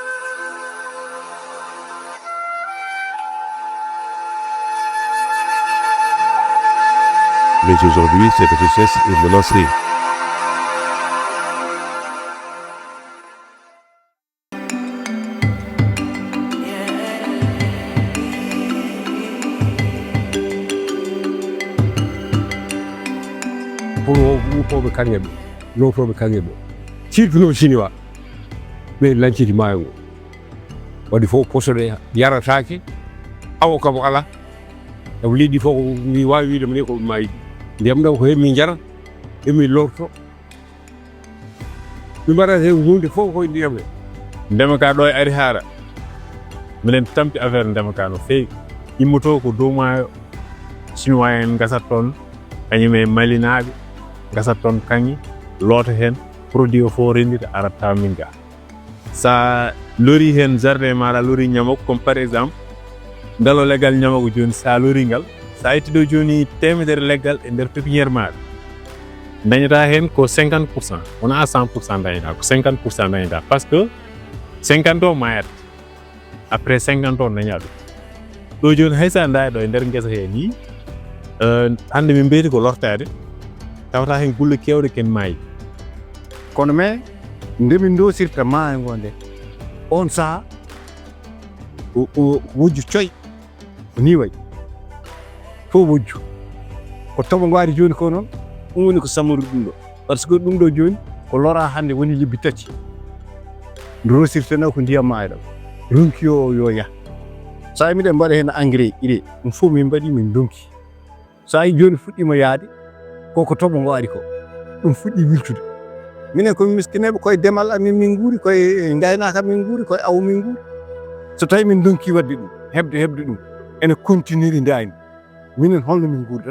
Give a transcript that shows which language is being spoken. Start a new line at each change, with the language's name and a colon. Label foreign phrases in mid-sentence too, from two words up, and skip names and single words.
French: Mais aujourd'hui, cette richesse est menacée.
Fula: pour wufoɓe karŋe ɓe lotoɓe karŋe ɓe surtout noon chinois ɓe lanciti maayo ngo waɗi fof posoɗe yaratake awo kam ala sabu leydi fof mi wawi wiide mini koɓe mayi ndiyam ɗam ko hemmi jarat hemmi lorto mi mbaɗata hen hunde fof koye ndiyam he ndema ka ɗo e ari haara minen tampi affaire ndema ka no feewi immoto ko dow maayo chinois en gasat toon kañum e malinaɓe gasat toon kaŋŋe loota hen produit o fof rendita arat taw min ga sa lori hen jardin maɗa lori ñamago
French: comme par
Fula: exemple ngalo leggal ñamago joni sa lori ngal sa itti ɗo joni temedere leggal e nder pépiniére maɗa dañata hen ko 50% wona 100% dañata ko 50% dañata
French: par ce que
Fula: 50 o mayat après 50 o daña ɗum ɗo joni haysa daari ɗo e nder guesa he ni hande min beeti ko lortade tawata hen gulle kewɗe ken maayi kono mais ndemin dosirta maayo ngo nde on saha o wujju coy ko ni wayi fof wujju ko toɓo ngo ari joni ko noon ɗum woni ko samori ɗum ɗo
French: par ce que
Fula: ɗum ɗo joni ko lora hande woni lebbi tati dosirteno ko ndiyam maayo ɗam ronki o yo yah sa miɗen mbaɗa hen engrais ire ɗum fof min mbaɗi min donki sa yi joni fuɗɗima yaade koko toɓo ngo ari ko ɗum fuɗɗi wiltude minen komin miskineɓe koye demal amin min guuri koye gaynaka min guuri koye awo min guuri so tawi min donki wadde ɗum hebde ɗum ene continue dayni minen holno min guurdata